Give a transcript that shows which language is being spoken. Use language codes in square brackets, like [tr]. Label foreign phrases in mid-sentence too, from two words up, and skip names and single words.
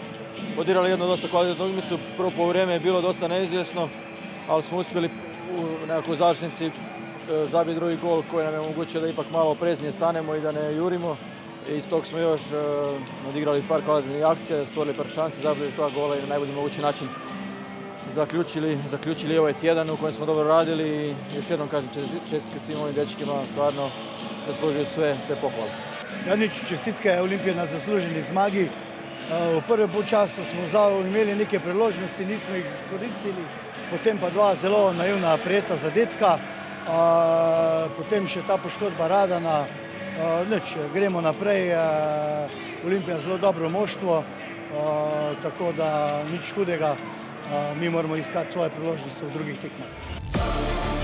[hr] Odigrali jednu dosta kvalitetnu utakmicu, prvo poluvreme je bilo dosta neizvjesno, ali smo uspjeli u nekakvoj završnici zabiti drugi gol koji nam je omogućio da ipak malo opreznije stanemo i da ne jurimo. Iz tog smo još odigrali par kvalitetnih akcija, stvorili par šanse, zabili 2 gola i na najbolji mogući način zaključili ovaj tjedan u kojem smo dobro radili. I još jednom kažem čestitke svim ovim dečkima, stvarno zaslužuju sve pohvale. [sl] Janič, čestitke Olimpije na zasluženi zmagi. V prvem polčasu smo imeli neke priložnosti, nismo jih izkoristili, potem pa 2 zelo naivna prijeta zadetka, potem še ta poškodba Radana. Gremo naprej, Olimpija zelo dobro moštvo, tako da nič hudega, mi moramo iskati svoje priložnosti v drugih tekmah.